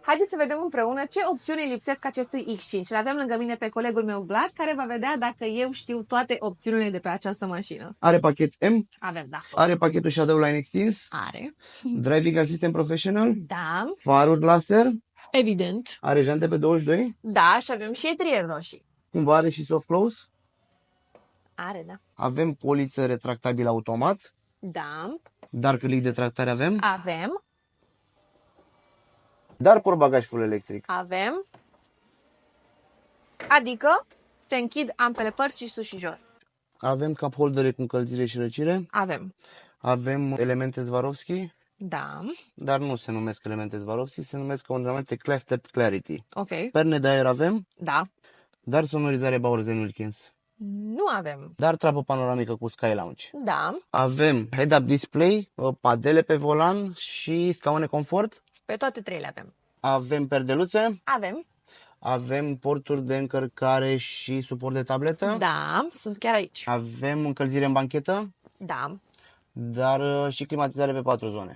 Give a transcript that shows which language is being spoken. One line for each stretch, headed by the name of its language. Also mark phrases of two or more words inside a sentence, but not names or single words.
Romanian: Haideți să vedem împreună ce opțiuni lipsesc acestui X5. Îl avem lângă mine pe colegul meu Vlad, care va vedea dacă eu știu toate opțiunile de pe această mașină. Are pachet M, Avem, da. are pachetul Shadow Line extins, Are. Driving Assistant Professional, Da. faruri laser, Evident. are jante pe 22, Da, și avem și etrieri roșii. cumva are și
English: soft close,
Romanian: Are, da. avem poliță retractabilă automat, Da. dar cârlic de tractare avem, Avem. dar portbagaj
English: full electric.
Romanian: Avem. Adică se închid ambele părți și sus și jos. Avem cup holdere cu încălzire și răcire, Avem. avem elemente Swarovski, Da. dar nu se numesc elemente Swarovski, se numesc elemente Clefted Clarity. Ok. Perne de aer avem, Da. dar sonorizare Bowers & Wilkins. Nu avem. Dar trapă panoramică cu Sky Lounge. Da. Avem
English: head-up display,
Romanian: padele pe volan și scaune confort. Pe toate trei le avem. Avem perdeluțe, Avem. avem porturi de încărcare și suport de tabletă. Da. Sunt chiar aici. Avem încălzire în banchetă, Da. dar și climatizare pe 4 zone.